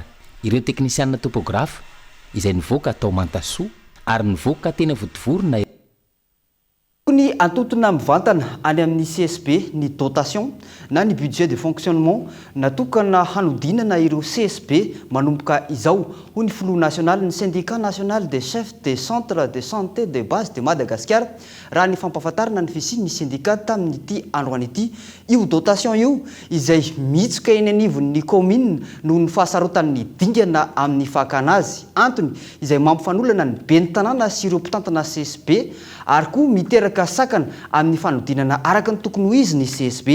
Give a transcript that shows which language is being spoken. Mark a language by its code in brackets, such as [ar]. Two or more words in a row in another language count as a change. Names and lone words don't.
[mg] Ireo teknisianina topographe izay nivoaka tao Mantasoa ary nivoaka teny Votovorona. Ny antotona mivantana any amin'ny CSB ny dotation na ny [fr] budget de fonctionnement [mg] natokana hanodinana ireo CSB manomboka izao ho ny Front national ny syndicat national des chefs des centres de santé de base de Madagascar raha ny fampahafantarana ny fisiany ny syndicat tamin'ity androany ity. Io dotation io izay mitsoka eny anivon'ny commune noho ny fahasarotan'ny dingana amin'ny fakana azy antony izay mampifanolana ny ben'ny tanàna sy ireo mpitantana CSB ary koa miteraka sakana amin'ny fanodinana araka ny tokony ho izy ny CSB.